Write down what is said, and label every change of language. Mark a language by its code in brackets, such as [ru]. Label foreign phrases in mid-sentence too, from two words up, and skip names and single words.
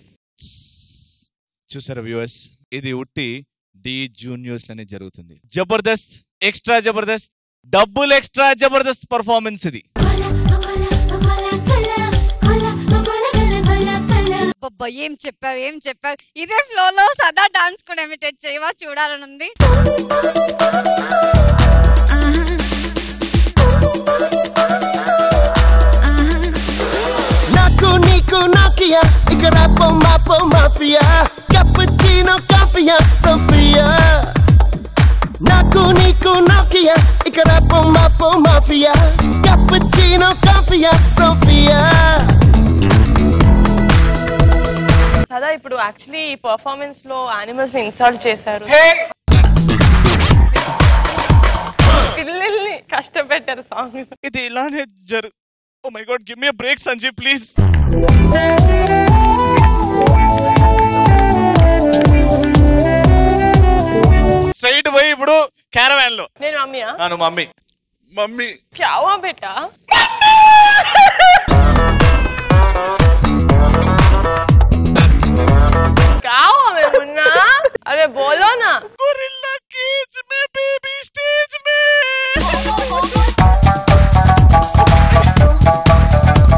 [te] చూసారా వ్యూవర్స్, ఇది ఉట్టి డి జూనియర్స్ లోనే జరుగుతుంది. జబర్దస్త్, ఎక్స్ట్రా జబర్దస్త్, డబుల్ ఎక్స్ట్రా జబర్దస్త్ పర్ఫార్మెన్స్ ఇది. ఏం చెప్పావు. ఇదే ఫ్లో లో సదా డాన్స్ కూడా ఇమిటేట్ చేయవా? చూడాలనుంది. Nico Nokia, Ikarapo Mapo Mafia, Cappuccino Coffee Sofia. Nico Nokia, Ikarapo Mapo Mafia, Cappuccino Coffee Sofia. సదా, ఇప్పుడు యాక్చువల్లీ ఈ పర్ఫార్మెన్స్ లో యానిమల్స్ ని ఇన్సల్ట్ చేశారు, పిల్లల్ని కష్టపెట్టారు సాంగ్. ఇది ఇలానే జరు. [en] Oh my God, give me a break, Sanjeev, please. [te] స్ట్రైట్ పోయి ఇప్పుడు క్యారవాన్ లో. నేను మమ్మీయా? నువ్వు మమ్మీ. మమ్మీ [hi] क्या हुआ बेटा? क्या हुआ मैं मुन्ना? अरे बोलो ना. [en] gorilla cage [hi] में [en] baby stage [hi] में.